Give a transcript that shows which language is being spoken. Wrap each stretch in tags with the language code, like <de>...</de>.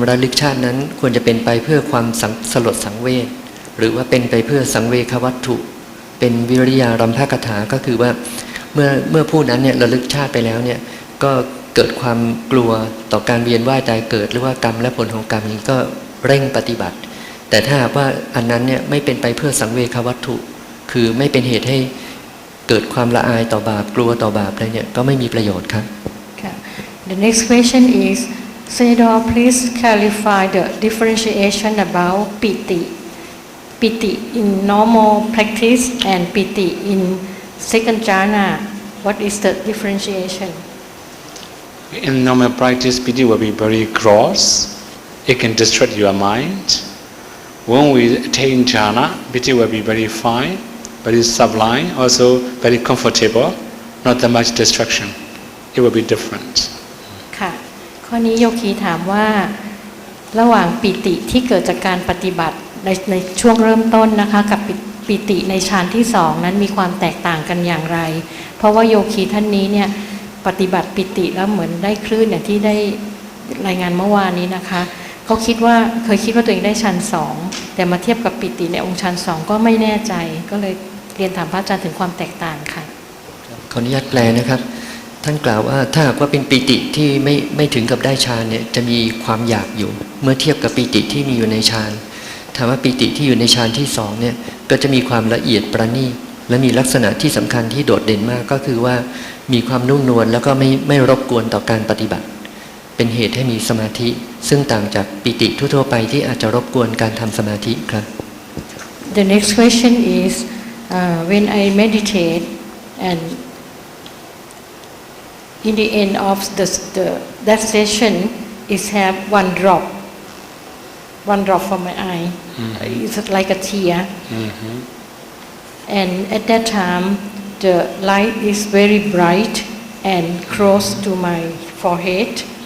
<th>กชาตินั้นควรจะเป็นไปเพื่อความสลดสังเวชหรือว่าเป็นไปเพื่อสังเวควัตถุเป็นวิริยารัมภกถาก็คือว่าเมื่อผู้นั้นเนี่ยระลึกชาติไปแล้วเนี่ยก็เกิดความกลัวต่อการเวียนว่ายตายเกิดหรือว่ากรรมและผลของกรรมนี้ก็เร่งปฏิบัติแต่ถ้าหากว่าอันนั้นเนี่ยไม่เป็นไปเพื่อสังเวควัตถุคือไม่เป็นเหตุให้เกิดความละอายต่อบาปกลัวต่อบาปอะไรเนี่ยก็ไม่มีประโยชน์ครับ</th> <en>The next question is Sayadaw please clarify the differentiation about piti in normal practice and piti in second jhana what is the differentiation In normal practice piti will be very gross it can distract your mind when we attain jhana piti will be very fine very sublime also very comfortable not that much distraction it will be different</en> <th>ค่ะข้อนี้โยคีถามว่าระหว่างปิติที่เกิดจากการปฏิบัติในช่วงเริ่มต้นนะคะกับปิติในฌานที่สองนั้นมีความแตกต่างกันอย่างไรเพราะว่าโยคีท่านนี้เนี่ยปฏิบัติปิติแล้วเหมือนได้คลื่นอย่างที่ได้รายงานเมื่อวานนี้นะคะเขาเคยคิดว่าตัวเองได้ฌานสองแต่มาเทียบกับปิติในองค์ฌานสองก็ไม่แน่ใจก็เลยเรียนถามพระอาจารย์ถึงความแตกต่างค่ะ ขออนุญาตแปลนะครับท่านกล่าวว่าถ้าหากว่าเป็นปิติที่ไม่ถึงกับได้ฌานเนี่ยจะมีความอยากอยู่เมื่อเทียบกับปิติที่มีอยู่ในฌานถามว่าปิติที่อยู่ในฌานที่สองเนี่ยก็จะมีความละเอียดประณีตและมีลักษณะที่สำคัญที่โดดเด่นมากก็คือว่ามีความนุ่มนวลแล้วก็ไม่รบกวนต่อการปฏิบัติเป็นเหตุให้มีสมาธิซึ่งต่างจากปิติทั่วๆไปที่อาจจะรบกวนการทำสมาธิครับ</th> <en>The next question is when I meditate and in the end of that session is have one drop from my eye it's like a tear and at that time the light is very bright and close to my forehead</en>